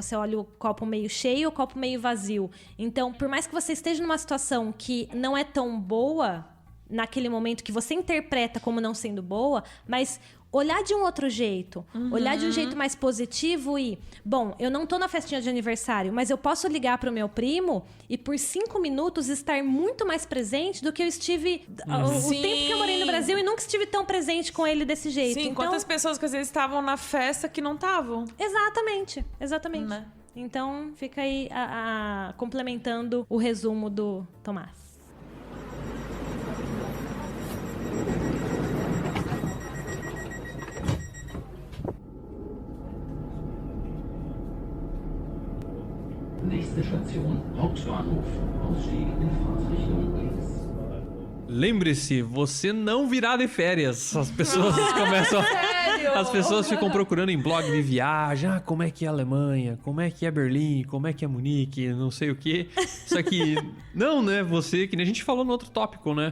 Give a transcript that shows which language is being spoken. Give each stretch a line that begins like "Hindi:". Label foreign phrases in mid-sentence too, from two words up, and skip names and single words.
Portuguese: Você olha o copo meio cheio ou o copo meio vazio. Então, por mais que você esteja numa situação que não é tão boa, naquele momento que você interpreta como não sendo boa, mas olhar de um outro jeito, olhar de um jeito mais positivo e, bom, eu não tô na festinha de aniversário, mas eu posso ligar pro meu primo e por 5 minutos estar muito mais presente do que eu estive o tempo que eu morei no Brasil e nunca estive tão presente com ele desse jeito. Sim, Então, quantas pessoas que às vezes estavam na festa que não estavam. exatamente. Né? Então, fica aí complementando o resumo do Tomás.
German: Nächste Station, Hauptbahnhof. Ausstieg in Fahrtrichtung links.
Portuguese: Lembre-se, você não virá de férias. As pessoas começam. As pessoas ficam procurando em blog de viagem. Ah, como é que é a Alemanha? Como é que é Berlim? Como é que é Munique? Não sei o quê. Só que, não, né? Você, que nem a gente falou no outro tópico, né?